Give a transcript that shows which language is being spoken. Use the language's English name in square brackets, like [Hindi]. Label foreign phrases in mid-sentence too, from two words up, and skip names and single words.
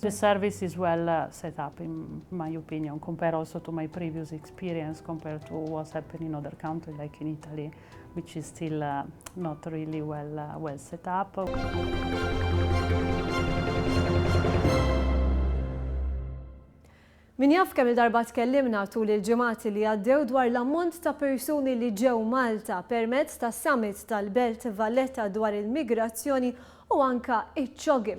[English] The service is well set up, in my opinion, compared also to my previous experience, compared to what's happening in other countries, like in Italy, which is still not really well set up. [Maltese] Min jaf kemm il-darba tkellimna tul il-ġimgħati li għaddew dwar l-ammont ta' persuni li ġew Malta permezz tas summit tal-Belt Valletta dwar il-migrazzjoni u anka iċ-ċogim.